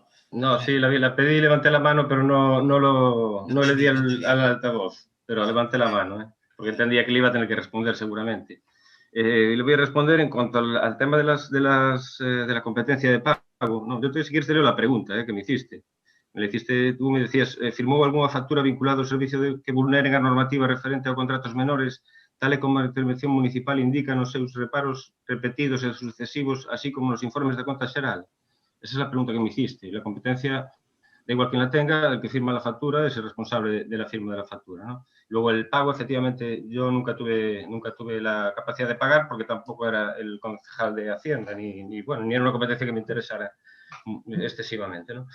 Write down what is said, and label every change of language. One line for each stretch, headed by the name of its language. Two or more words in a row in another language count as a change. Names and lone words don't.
Spanish: No, sí, la pedí y levanté la mano, pero no le di al altavoz, pero levanté la mano, porque entendía que le iba a tener que responder seguramente. Le voy a responder en cuanto al tema de la competencia de pago. No, yo si quieres te leo la pregunta que me hiciste. Tú me decías,
Galician: ¿firmou algunha factura vinculada ao servicio que vulneren a normativa referente a contratos menores, tal e como a intervención municipal indica nos seus reparos repetidos e sucesivos, así como nos informes de conta xeral?
Spanish: Esa es la pregunta que me hiciste. La competencia, da igual quien la tenga, el que firma la factura es el responsable de la firma de la factura, ¿no? Luego el pago, efectivamente, yo nunca tuve la capacidad de pagar porque tampoco era el concejal de Hacienda, ni era una competencia que me interesara excesivamente, ¿no?